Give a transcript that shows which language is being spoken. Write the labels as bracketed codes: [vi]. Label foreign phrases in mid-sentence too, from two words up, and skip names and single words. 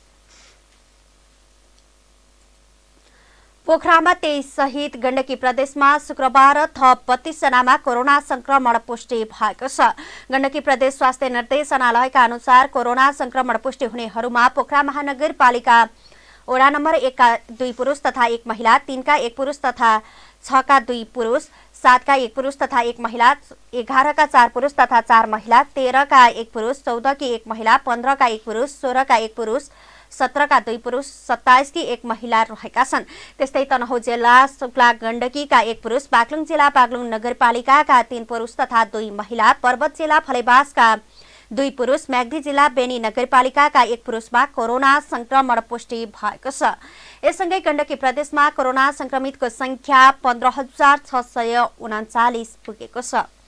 [ne] पोखरामा 23 सहित गण्डकी प्रदेशमा शुक्रबार थप 32 जनामा कोरोना संक्रमण पुष्टि भएको छ। गण्डकी प्रदेश स्वास्थ्य निर्देशनालयका अनुसार कोरोना संक्रमण पुष्टि हुनेहरूमा पोखरा महानगरपालिका वडा नम्बर 1 का 2 पुरुष तथा 1 महिला, 3 का 1 पुरुष तथा 6 का 2 पुरुष, 7 का 1 पुरुष तथा 1 महिला, 11 का 4 पुरुष तथा 4 महिला, 13 का 1 पुरुष, 14 की 1 महिला, 15 का 1 पुरुष, 16 का 1 पुरुष, 17 का 2 पुरुष, 27 की 1 महिला रहेका छन्। त्यस्तै तनहुँ जिल्ला सुक्ला गण्डकीका 1 पुरुष, बागलुङ जिल्ला बागलुङ नगरपालिकाका 3 पुरुष तथा 2 महिला, पर्वत जिल्ला फलेवासका 2 पुरुष, म्याग्दी जिल्ला बेनी नगरपालिकाका 1 पुरुषमा कोरोना संक्रमण पुष्टि भएको छ। यससँगै गण्डकी प्रदेशमा कोरोना संक्रमितको संख्या 15,639 पुगेको छ।